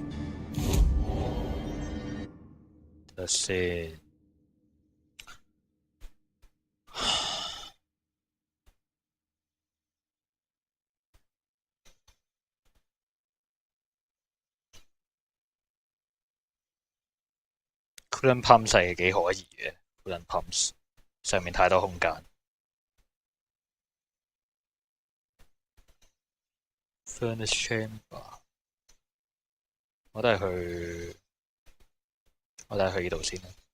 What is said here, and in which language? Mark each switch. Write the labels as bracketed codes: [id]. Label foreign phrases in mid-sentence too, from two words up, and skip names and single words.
[yue] 睇下先。 [en] Coolant pump [yue] 係幾可疑嘅 ， [en] Coolant pumps [yue] 上面太多空間。 [en] Furnace chamber， [yue] 我都係去呢度先啦。